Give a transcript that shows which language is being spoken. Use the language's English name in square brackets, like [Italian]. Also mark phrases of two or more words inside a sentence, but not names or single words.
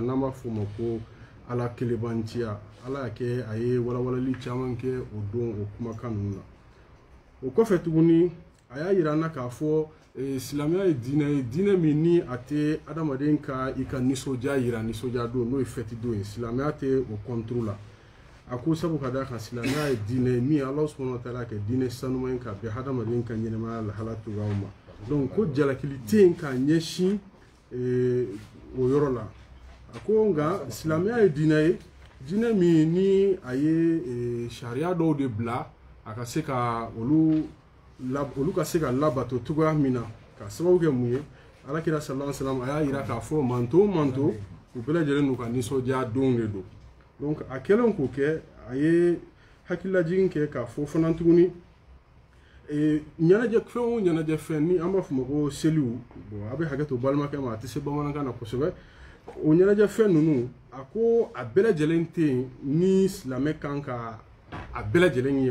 [Bambara] n'an b'a fɔ o ma ko Ala kelebanciya Ala y'a kɛ a ye walawalali caman kɛ o don o kumakan ninnu na o kɔfɛ tuguni a y'a yira an na k'a fɔ silamɛya ye diinɛ min ni a tɛ adamaden ka i ka nisɔndiya yira nisɔndiya don n'o ye fɛti don ye silamɛya tɛ o kɔnturu la a ko sabu ka d'a kan silamɛya ye diinɛ min Ala [Arabic] سبحانه وتعالى [Bambara] kɛ diinɛ sanuman ye ka bɛn hadamaden ka ɲɛnɛmaya lahala cogoyaw ma donc ko jalakili tɛ yen k'a ɲɛsin o yɔrɔ la a ko nka silamɛya ye diinɛ ye diinɛ min ni a ye sariya dɔw de bila a ka se ka olu ka se ka labato cogoya min na ka sababu kɛ mun ye Alakira [Arabic] صلى الله عليه وسلم [Bambara] a y'a yira k'a fɔ manto u bɛɛ lajɛlen n'u ka nisɔndiya don de don donc a kɛlen k'o kɛ a ye hakililajigin kɛ k'a fɔ fana tuguni ɲɛnajɛ fɛn o ɲɛnajɛ fɛn ni an b'a fɔ o ma ko seliw bon a bɛ hakɛ to balimakɛ ma a tɛ se bamanankan na kosɛbɛ o ɲɛnajɛ fɛn ninnu a ko a bɛɛ lajɛlen tɛ yen ni silamɛ kan ka a bɛɛ lajɛlen